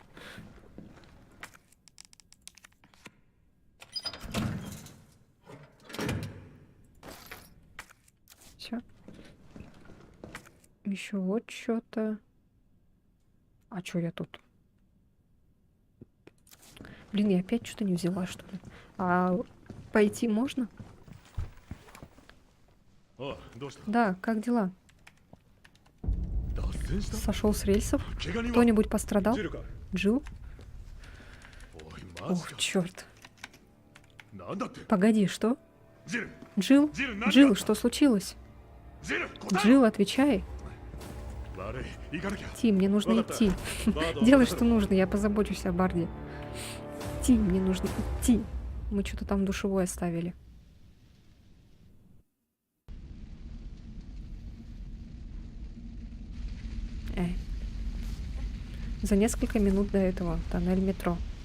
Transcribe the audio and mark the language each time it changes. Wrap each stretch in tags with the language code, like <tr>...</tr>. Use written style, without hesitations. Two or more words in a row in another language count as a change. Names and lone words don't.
<ru>Все. Еще вот что-то. А что я тут? Блин, я опять что-то не взяла, что ли? А пойти можно?</ru> <ja>ああ、どうした？</ja> <ru>Да, как дела?</ru> <ja>脱線した？</ja> <ru>Сошел с рельсов?</ru> <ja>怪我人は？</ja> <ru>Кто-нибудь пострадал?</ru> <ja>ジルか。</ja> <ru>Джилл?</ru> <ja>おい、マジ</ja> <ru>Ох,</ru> <ja>か。</ja> <ru>черт.</ru> <ja>なんだって？</ja> <ru>Погоди, что? ジル、 Джилл?</ru> <ja>ジル、何が？</ja> <ru>Джилл, что случилось?</ru> <ja>ジル、答えろ。</ja> <ru>Джилл, отвечай.</ru> <ja>悪い、行かなきゃ。</ja> <ru>Ти, мне нужно идти. バード Делай, что нужно, я позабочусь о Барде. Ти, мне нужно идти. Мы что-то там душевой оставили. За несколько минут до этого тоннель метро.</ru>